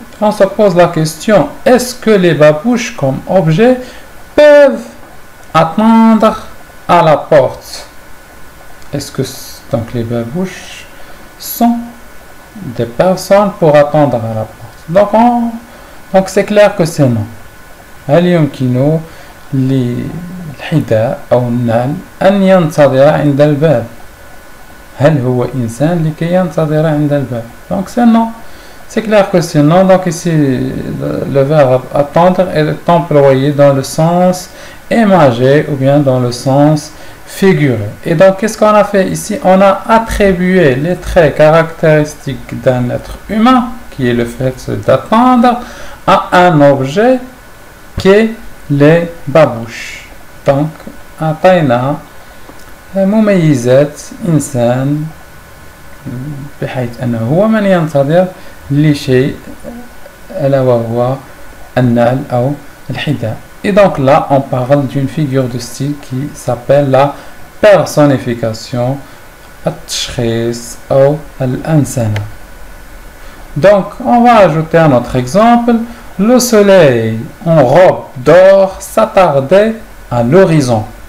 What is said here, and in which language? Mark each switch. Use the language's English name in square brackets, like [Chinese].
[French] On se pose la question, est-ce que les babouches comme objet peuvent attendre à la porte? Est-ce que donc les babouches sont des personnes pour attendre à la porte? Donc c'est clair que c'est non. [Arabic] هل يمكن للحذاء أو النعل أن ينتظر عند الباب؟ هل هو إنسان لكي ينتظر عند الباب؟ [French] Donc c'est non. C'est clair que c'est non. Donc ici le verbe attendre est employé dans le sens imagé ou bien dans le sens figuré. Et donc qu'est-ce qu'on a fait ici? On a attribué les traits caractéristiques d'un être humain, qui est le fait d'attendre, à un objet qui est les babouches. [Arabic] Donc أعطينا مميزات إنسان بحيث أنه هو من ينتظر لشيء ألا وهو النعل أو الحذاء. [French] Et donc là, on parle d'une figure de style qui s'appelle la personnification, [Arabic] التشخيص أو الأنسنة. [French] Donc, on va ajouter un autre exemple. Le soleil en robe d'or s'attardait à l'horizon.